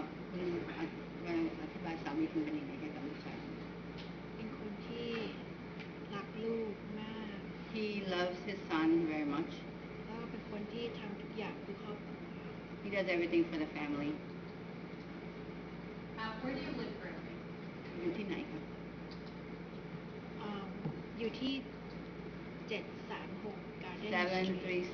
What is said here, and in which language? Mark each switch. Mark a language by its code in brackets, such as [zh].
[th] คุณอธิบายสามีคุณเป็นยังไงให้กับลูกชาย เป็นคนที่รักลูกมาก [en] He loves his son very much. [th] แล้วก็เป็นคนที่ทำทุกอย่างเพื่อครอบครัว [en] He does everything for the family. Where do you live currently? [th] อยู่ที่ไหนครับ อยู่ที่ 736 Garden Street